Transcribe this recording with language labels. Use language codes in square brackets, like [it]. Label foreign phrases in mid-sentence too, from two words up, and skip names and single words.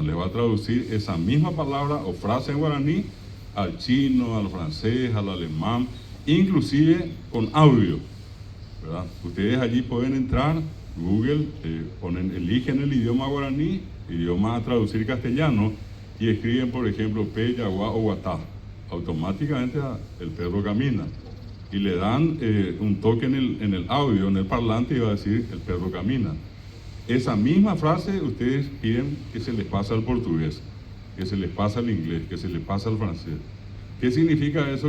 [es] Les va a traducir esa misma palabra o frase en guaraní al chino, al francés, al alemán, inclusive con audio, ¿verdad? Ustedes allí pueden entrar, Google, eligen el idioma guaraní, idioma a traducir castellano, y escriben, por ejemplo, [gn] pe, yaguá o guatá. [es] Automáticamente el perro camina. Y le dan un toque en el audio, en el parlante, y va a decir, el perro camina. Esa misma frase ustedes piden que se les pase al portugués, que se les pase al inglés, que se les pase al francés. ¿Qué significa eso?